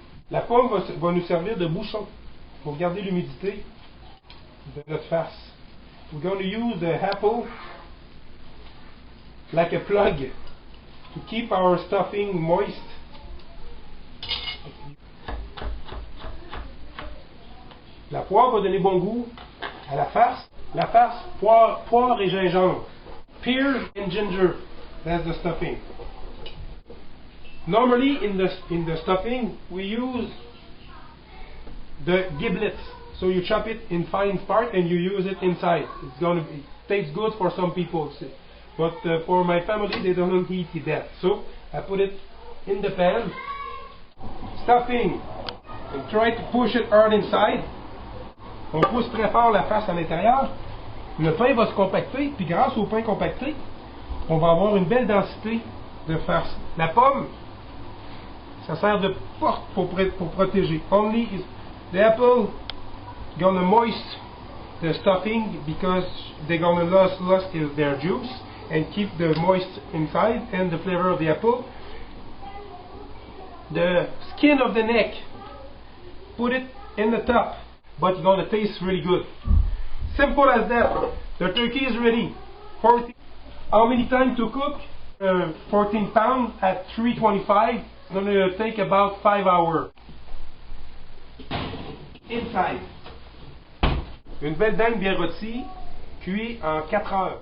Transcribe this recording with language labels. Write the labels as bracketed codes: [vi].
[fr] La pomme va nous servir de bouchon pour garder l'humidité de notre farce. [en] We're going to use the apple like a plug to keep our stuffing moist. [fr] La poire va donner bon goût à la farce. La farce, poire et gingembre. [en] Pear and ginger. That's the stuffing. Normally in the stuffing we use the giblets. So you chop it in fine parts and you use it inside. It's gonna be, tastes good for some people, but for my family they don't eat that. So I put it in the pan, stuffing, and try to push it hard inside. [fr] On pousse très fort la face à l'intérieur. Le pain va se compacter, puis grâce au pain compacté, on va avoir une belle densité de farce. La pomme, ça sert de porte pour protéger. [en] Only is the apple gonna moist the stuffing because they're gonna lose their juice and keep the moist inside and the flavor of the apple. The skin of the neck, put it in the top, but it's gonna taste really good. Simple as that. The turkey is ready. How many time to cook? 14 pounds at 325. It's gonna take about 5 hours. Inside. [fr] Une belle dinde bien rôtie, cuite en 4 heures.